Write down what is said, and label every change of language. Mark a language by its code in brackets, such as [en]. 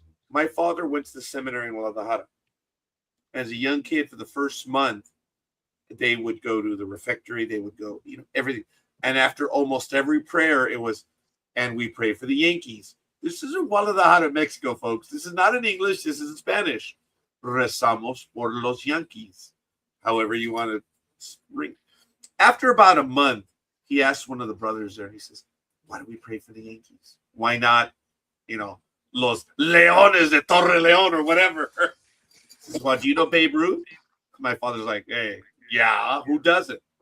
[en] My father went to the seminary in Guadalajara. As a young kid, for the first month, they would go to the refectory. They would go, everything. And after almost every prayer, it was, and we pray for the Yankees. This is in Guadalajara, Mexico, folks. This is not in English. This is in Spanish. [es] Rezamos por los Yankees. [en] However you want to ring. After about a month, he asked one of the brothers there, and he says, why do we pray for the Yankees? Why not, Los Leones de Torre León or whatever? He says, well, do you know Babe Ruth? My father's like, hey, yeah, who doesn't?